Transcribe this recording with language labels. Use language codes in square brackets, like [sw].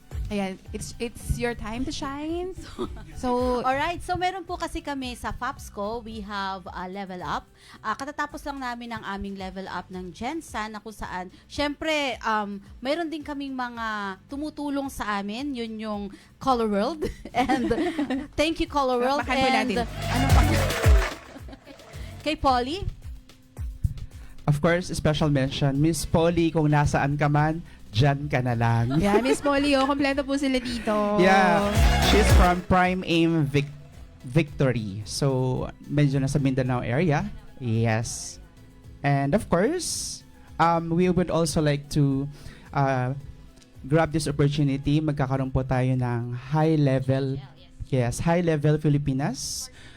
[en] Ayan, it's your time to shine. So, Alright, so [tl] meron po kasi kami sa [en] FAPSCO, we have Level Up. [tl] Katatapos lang namin ang aming Level Up ng Gensan na kung saan, syempre, meron din kaming mga tumutulong sa amin, yun yung Color World. [en] And thank you, Color World. [tl] Bakbakan po natin. Ano pa? Kay Polly. [en] Of course, special mention, [tl] Miss Polly, kung nasaan ka man, dyan ka na lang. yeah, Miss Molly, kompleto po sila dito. [en] Yeah, she's from Prime Aim Victory. [tl] So, medyo nasa Mindanao area. Yes. [en] And of course, we would also like to grab this opportunity. [tl] Magkakaroon po tayo ng high-level Filipinas.